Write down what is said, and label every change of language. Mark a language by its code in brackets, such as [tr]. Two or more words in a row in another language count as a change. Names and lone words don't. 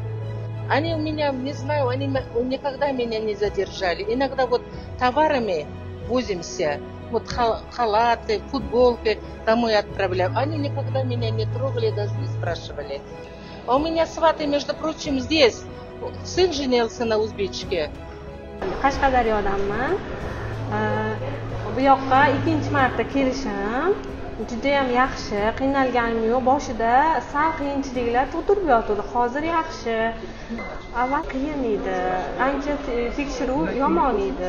[ru] Они у меня, не знаю, они никогда меня не задержали. Иногда вот товарами возимся, вот халаты, футболки домой отправляю. Они никогда меня не трогали, даже не спрашивали. А у меня сваты, между прочим, здесь. Сын женился на узбечке. [uz] Qashqadaryodanman. Bu yoqqa ikkinchi marta kelishim juda ham yaxshi, qiynalganim yo'q. Boshida sal qiyinchiliklar tug'dirib yotdi. Hozir yaxshi. Avval qiyin edi. Ancha tekshiruv yomon edi.